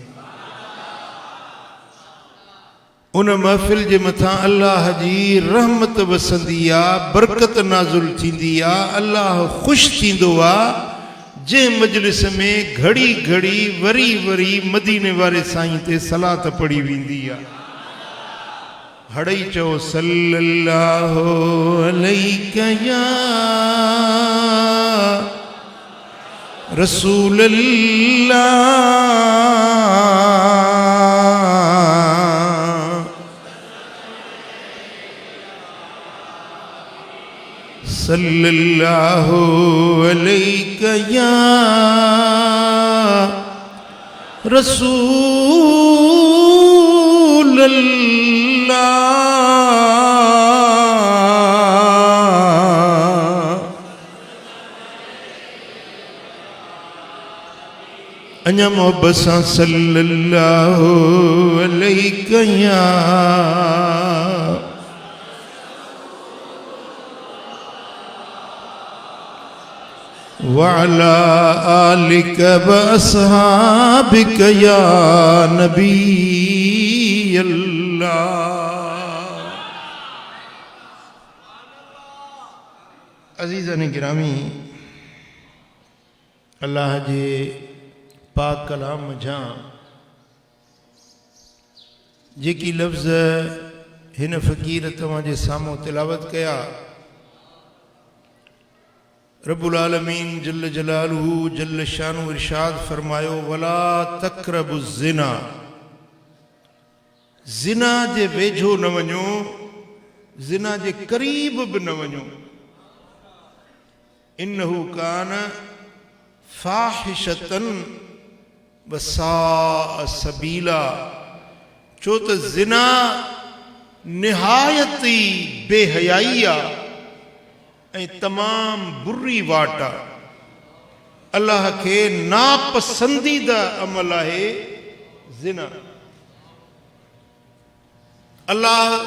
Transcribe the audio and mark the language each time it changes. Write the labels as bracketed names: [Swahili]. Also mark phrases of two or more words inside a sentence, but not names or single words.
[Sindhi] उन महफ़िल जे मथां अल्लाह जी रहमत वसंदी आहे बरकत नाज़ुल थींदी आहे अल्लाह ख़ुशि थींदो आहे जंहिं मजलिस में घड़ी घड़ी वरी वरी मदीने वारे साईं ते सलात पढ़ी वेंदी आहे हड़ई चो [Arabic] صلى الله عليك يا رسول الله صلى الله عليك يا رسول الله [Sindhi] अन्या मोहब्बत सां [Arabic] صلى الله عليك يا وعلى آلك وأصحابك يا نبي [Sindhi] अल्लाह अज़ीज़ान गिरामी अल्लाह जे पाक कलाम जा जेकी लफ्ज़ हिन फ़कीर तव्हांजे साम्हूं तिलावत कया [Arabic] رب العالمين جل جلاله جل شانه [Sindhi] इरशाद फरमायो [Arabic] ولا تقربوا الزنا [Sindhi] ज़िना जे वेझो न वञो ज़िना जे क़रीब बि न वञो [Arabic] إنه كان فاحشة وساء سبيلا [Sindhi] छो त ज़िना निहायत ई बेहयाई आहे ऐं तमाम बुरी वाट आहे अल्लाह के नापसंदीदा अमल आहे ज़िना अल्लाह